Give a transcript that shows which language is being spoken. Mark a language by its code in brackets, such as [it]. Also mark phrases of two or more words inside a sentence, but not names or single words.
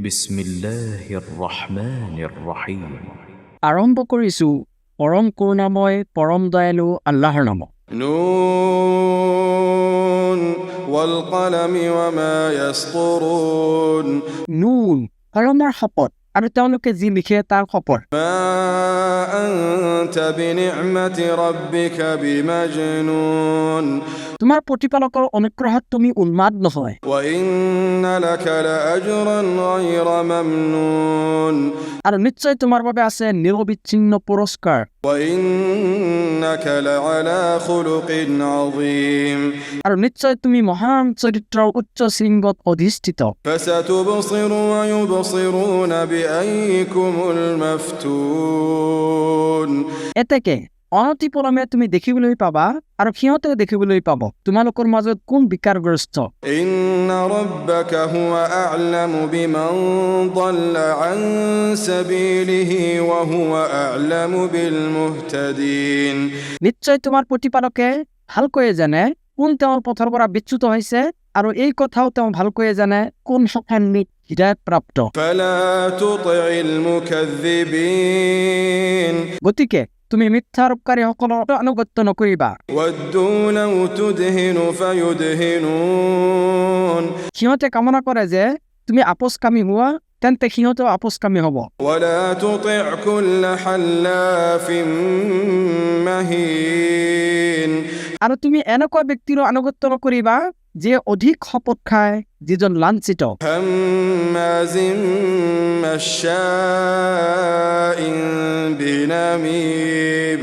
[ar] بسم الله الرحمن الرحيم. [as] আৰম্ভ কৰিছোঁ পৰম কৰুণাময় পৰম দয়ালু আল্লাহৰ নামত। [ar] ن والقلم وما يسطرون. [as] নুন, কলমৰ শপত আৰু তেওঁলোকে যি লিখে তাৰ শপত। [ar] ما أنت بنعمة ربك بمجنون. [as] তোমাৰ প্ৰতিপালকৰ অনুগ্ৰহত তুমি উন্মাদ নহয়। [ar] وإن لك لأجرا غير ممنون. [as] আৰু নিশ্চয় তোমাৰ বাবে আছে নিৰবিচ্ছিন্ন পুৰস্কাৰ। [ar] وإنك لعلى خلق عظيم. [as] আৰু নিশ্চয় তুমি মহান চৰিত্ৰৰ উচ্চ শৃংগত অধিষ্ঠিত। [ar] فستبصر ويبصرون بأييكم المفتون. [as] এতেকে অনতিপলমে তুমি দেখিবলৈ পাবা আৰু সিহঁতে দেখিবলৈ পাব তোমালোকৰ মাজত কোন বিকাৰগ্ৰস্ত। [ar] إن ربك هو أعلم بمن ضل عن سبيله وهو أعلم بالمهتدين. [as] নিশ্চয় তোমাৰ প্ৰতিপালকে ভালকৈয়ে জানে কোন তেওঁৰ পথৰ পৰা বিচ্যুত হৈছে আৰু এই কথাও তেওঁ ভালকৈয়ে জানে কোন সফান্বিত হৃদয়ত প্ৰাপ্ত। [ar] فلا تطع المكذبين. [as] গতিকে তুমি মিথ্যাৰোপকাৰীসকলৰ আনুগত্য নকৰিবা। [ar] ودوا لو تدهن فيدهنون. [as] সিহঁতে কামনা কৰে যে তুমি আপোচকামী হোৱা, তেন্তে সিহঁতেও আপোচকামী হ'ব। [ar] ولا تطع كل حلاف مهين. [as] আৰু তুমি এনেকুৱা ব্যক্তিৰো আনুগত্য নকৰিবা যিয়ে অধিক শপত খায়, যিজন লাঞ্ছিত। [ar] هماز مشاء بنميم.